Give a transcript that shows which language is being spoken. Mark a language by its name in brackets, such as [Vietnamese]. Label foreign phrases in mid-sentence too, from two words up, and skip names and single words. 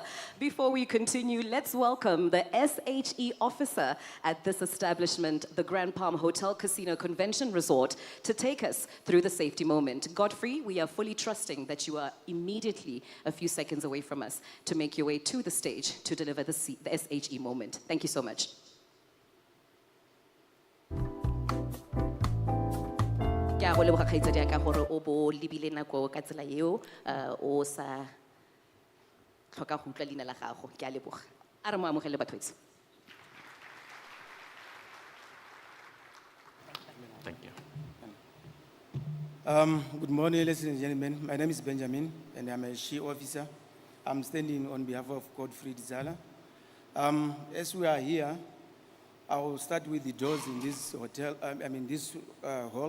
[English] Before we continue, let's welcome the SHE officer at this establishment, the Grand Palm Hotel Casino Convention Resort, to take us through the safety moment. Godfrey, we are fully trusting that you are immediately a few seconds away from us to make your way to the stage to deliver the SHE moment. Thank you so much. [Tswana] Ke a go leboga kgaitsadi ka gore o bo lebile nako ka tsela eo o sa tlhoka go utlwa leina la gago. Ke a leboga. A re mo amogele batho. [English] Thank you. Good morning, ladies and gentlemen. My name is Benjamin, and I'm a SHE officer. I'm standing on behalf of Godfrey Dzala. As we are here, I will start with the doors in this hotel, this hall.